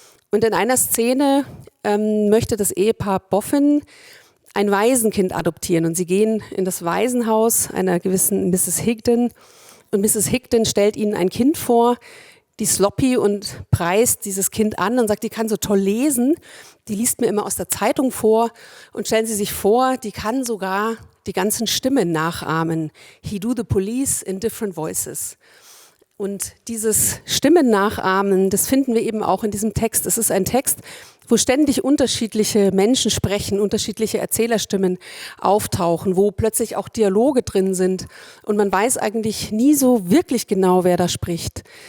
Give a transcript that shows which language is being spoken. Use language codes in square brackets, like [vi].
[de] Und in einer Szene möchte das Ehepaar Boffin ein Waisenkind adoptieren und sie gehen in das Waisenhaus einer gewissen Mrs. Higden und Mrs. Higden stellt ihnen ein Kind vor, die Sloppy, und preist dieses Kind an und sagt, die kann so toll lesen, die liest mir immer aus der Zeitung vor, und stellen Sie sich vor, die kann sogar die ganzen Stimmen nachahmen. [en] He do the police in different voices. [de] Und dieses Stimmennachahmen, das finden wir eben auch in diesem Text. Es ist ein Text, wo ständig unterschiedliche Menschen sprechen, unterschiedliche Erzählerstimmen auftauchen, wo plötzlich auch Dialoge drin sind. Und man weiß eigentlich nie so wirklich genau, wer da spricht.